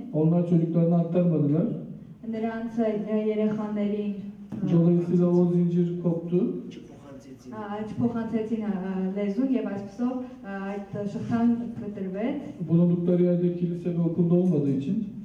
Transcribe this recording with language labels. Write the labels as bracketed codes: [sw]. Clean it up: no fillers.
[tr] Onlar çocuklarına aktarmadılar. [hy] նրանց երեխաներին [tr] Dolayısıyla o zincir koptu. [hy] չփոխանցեցին լեզուն եւ այսպեսով այդ շղթան կտրվեց։ [tr] Bulundukları yerde kilise ve okulda olmadığı için